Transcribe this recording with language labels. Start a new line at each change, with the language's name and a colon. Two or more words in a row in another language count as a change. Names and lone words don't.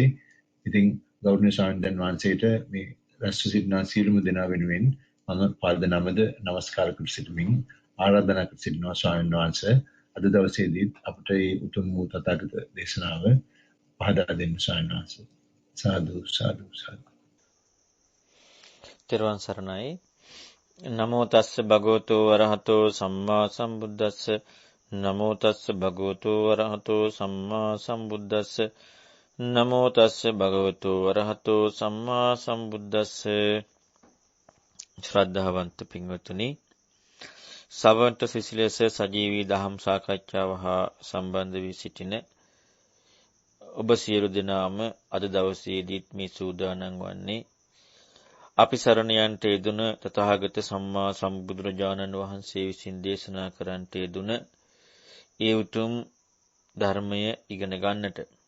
Sinhala: ඉතින් ගෞරවනීය ස්වාමීන් වහන්සේට මේ රැස්ව සිටිනා සියලුම දෙනා වෙනුවෙන් මම පාද නමද නමස්කාර කර සිටිමින් ආරාධනා කර සිටිනවා ස්වාමීන් වහන්සේ අද දවසේදී අපට මේ උතුම් වූ තථාගත දේශනාව පහදා දෙන්න ස්වාමීන් වහන්සේ. සාදු සාදු සාදු. තෙරුවන් සරණයි.
Pali: නමෝ තස්ස භගවතෝ වරහතෝ සම්මා සම්බුද්දස්ස. නමෝ තස්ස භගවතෝ වරහතෝ සම්මා සම්බුද්දස්ස. නමෝ තස්ස භගවතෝ වරහතෝ සම්මා සම්බුද්දස්ස.
Sinhala: ශ්‍රද්ධාවන්ත පින්වතුනි, සවන්ත සිසිලස සජීවී දහම් සාකච්ඡාව හා සම්බන්ධ වී සිටින ඔබ සියලු දෙනාම අද දවසේදීත් මේ සූදානම් වන්නේ අපි සරණ යන්ට යෙදුන තථාගත සම්මා සම්බුදුරජාණන් වහන්සේ විසින් දේශනා කරන්නට යෙදුන ඒ උතුම් ධර්මය ඉගෙන ගන්නට.